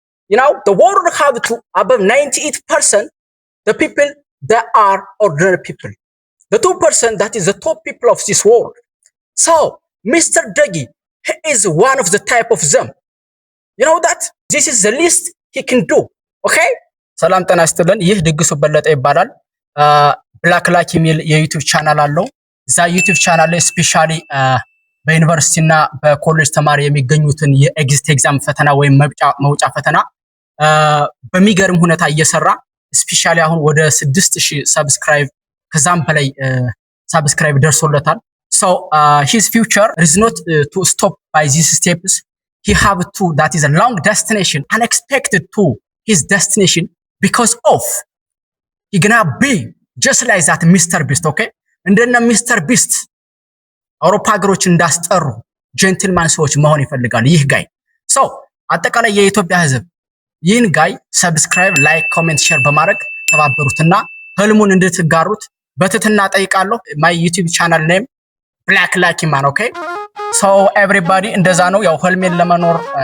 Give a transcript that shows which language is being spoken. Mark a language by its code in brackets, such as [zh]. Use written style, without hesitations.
[en] You know, the world have to above 98%, the people that are ordinary people. The 2% that is the top people of this world. So, Mr. Dougie, he is one of the type of them. You know that? This is the least he can do. Okay? [am] ሰላም ጤና ይስጥልን። ይህ ድግሱ በለጠ ይባላል። ብላክ ላክ የሚል የዩቲዩብ ቻናል አለው። እዛ ዩቲዩብ ቻናል ላይ ስፔሻሊ በዩኒቨርሲቲ እና በኮሌጅ ተማሪ የሚገኙትን የኤግዚት ኤግዛም ፈተና ወይም መውጫ ፈተና በሚገርም ሁኔታ እየሰራ ስፔሻሊ አሁን ወደ 6000 ሰብስክራይብ ከዛም በላይ ሰብስክራይብ ደርሶለታል። [en] So his future is not to stop by these steps. He have to, that is a long destination, unexpected to his destination because of he gonna be just like that Mr. Beast, okay? [am] እንደነ ሚስተር ቢስት አውሮፓ ሀገሮች እንዳስጠሩ ጀንትልማን ሰዎች መሆን ይፈልጋል ይህ ጋይ። ሶ አጠቃላይ የኢትዮጵያ ህዝብ ይህን ጋይ ሰብስክራይብ፣ ላይክ፣ ኮሜንት፣ ሼር በማድረግ ተባበሩትና ህልሙን እንድትጋሩት በትህትና ጠይቃለሁ። [en] ማይ ዩቲዩብ ቻናል ኔም ብላክ ላኪ ማን። ኦኬ ሶ ኤቭሪባዲ [am] እንደዛ ነው። ያው ህልሜን ለመኖር